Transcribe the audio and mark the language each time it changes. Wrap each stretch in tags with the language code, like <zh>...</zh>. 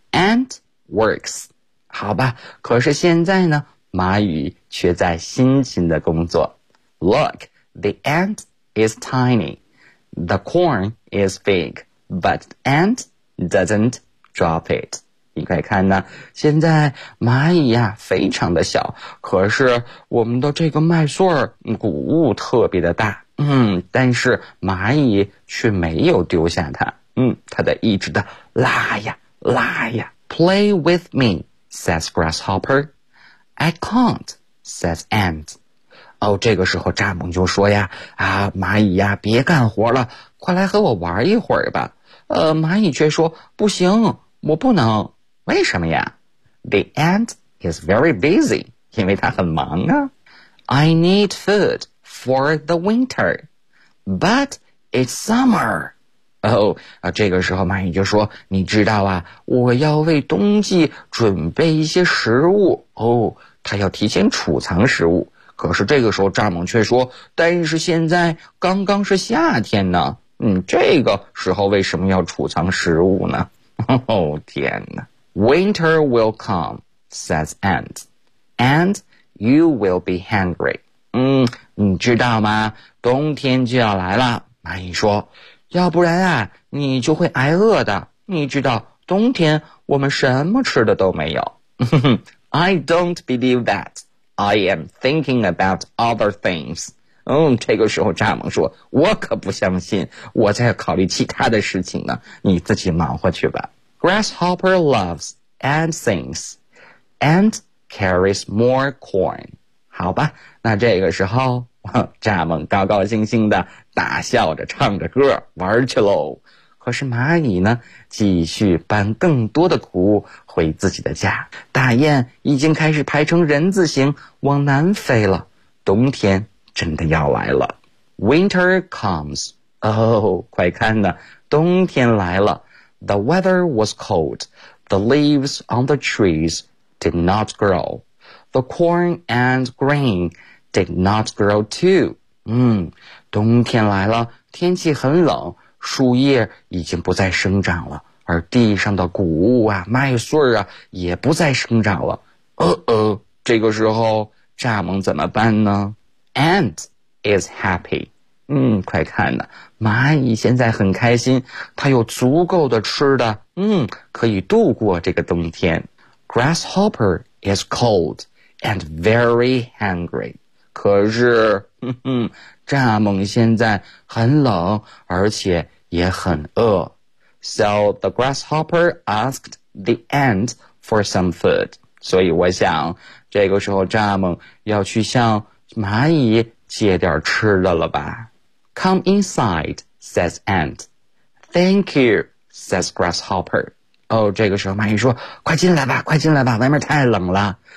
<en>Ant works，</en> <zh>好吧，可是现在呢，蚂蚁却在辛勤的工作。</zh> <en>Look, the ant is tiny. The corn is big, but ant doesn't drop it.</en> <zh>你快看呢，现在蚂蚁呀非常的小，可是我们的这个麦穗儿谷物特别的大。但是蚂蚁却没有丢下它。它在一直的拉呀拉呀。</zh> <en>Play with me, says grasshopper. I can't, says ant.</en> <zh>哦，这个时候蚱蜢就说呀，啊，蚂蚁呀，别干活了，快来和我玩一会儿吧。蚂蚁却说，不行，我不能。为什么呀？</zh> <en>The ant is very busy，</en> <zh>因为它很忙啊。</zh> <en>I need food for the winter， but it's summer。</en> <zh>哦，这个时候蚂蚁就说，你知道啊，我要为冬季准备一些食物。哦，它要提前储藏食物。可是这个时候蚱蜢却说，但是现在刚刚是夏天呢，这个时候为什么要储藏食物呢？哦天哪。</zh> <en>Winter will come, says ant, and you will be hungry.</en> <zh>你知道吗，冬天就要来了，蚂蚁说，要不然啊你就会挨饿的，你知道冬天我们什么吃的都没有。</zh> <en>I don't believe thatI am thinking about other things.</en> <zh>这个时候蚱蜢说，我可不相信，我在考虑其他的事情呢，你自己忙活去吧。</zh> <en>Grasshopper loves and sings and carries more corn.</en> <zh>好吧，那这个时候蚱蜢高高兴兴的大笑着唱着歌玩去喽。可是蚂蚁呢，继续搬更多的谷物回自己的家。大雁已经开始排成人字形往南飞了，冬天真的要来了。</zh> <en>Winter comes.</en> <zh>哦，快看呢，冬天来了。</zh> <en>The weather was cold. The leaves on the trees did not grow. The corn and grain did not grow too.</en> <zh>冬天来了，天气很冷，树叶已经不再生长了，而地上的谷物啊麦穗啊也不再生长了。这个时候蚱蜢怎么办呢？</zh> <en>Ant is happy.</en> <zh>快看呢，蚂蚁现在很开心，它有足够的吃的，可以度过这个冬天。</zh> <en>Grasshopper is cold and very hungry.</en> <zh>可是蚱蜢现在很冷，而且也很饿。</zh> <en>So the grasshopper asked the ant for some food.</en> <zh>所以我想，这个时候蚱蜢要去向蚂蚁借点吃的了吧。</zh> <en>Come inside, says ant. Thank you, says grasshopper.</en> <zh>哦，这个时候蚂蚁说，快进来吧，快进来吧，外面太冷了。</zh>